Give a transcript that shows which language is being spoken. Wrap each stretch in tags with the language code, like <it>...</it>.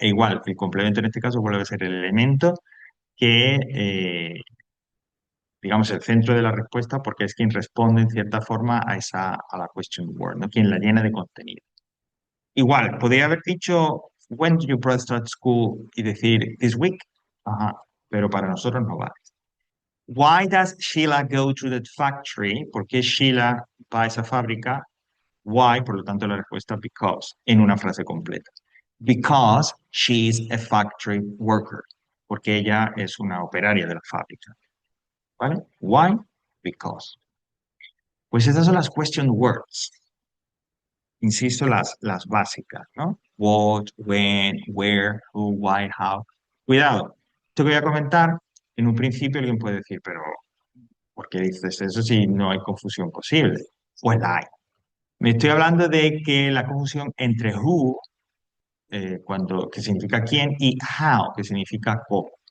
<es>E igual, el complemento en este caso vuelve a ser el elemento que, digamos, el centro de la respuesta porque es quien responde en cierta forma a la question word, ¿no? Quien la llena de contenido. Igual, podría haber dicho,</es> <en>when do your brother start school?</en> <es>Y decir,</es> <en>this week.</en> <es>Ajá, pero para nosotros no vale.</es> <en>Why does Sheila go to the factory?</en> <es>¿Por qué Sheila va a esa fábrica? Why, por lo tanto, la respuesta because, en una frase completa.</es> <en>Because she is a factory worker.</en> <es>Porque ella es una operaria de la fábrica. ¿Vale? Why? Because. Pues estas son las question words. Insisto, las básicas, ¿no?</es> <en>What, when, where, who, why, how.</en> <es>Cuidado. Te voy a comentar, en un principio alguien puede decir, pero ¿por qué dices eso si no hay confusión posible? Pues la hay. Me estoy hablando de que la confusión entre who, que significa quién, y how, que significa cómo.</es>